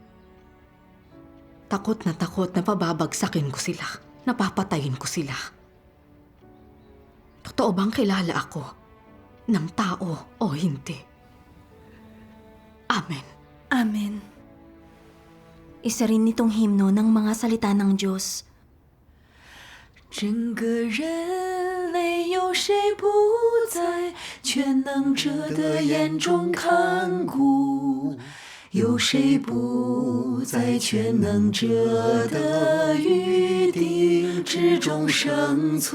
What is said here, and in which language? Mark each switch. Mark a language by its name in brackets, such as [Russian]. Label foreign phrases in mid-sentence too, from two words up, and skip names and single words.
[Filipino] Takot na pababagsakin ko sila, napapatayin ko sila. Totoo bang kilala ako ng tao o hindi? Amen. Amen. Isa rin nitong himno ng mga salita ng Diyos. [Chinese] 整个人类有谁不在全能者的眼中看顾？有谁不在全能者的预定之中生存？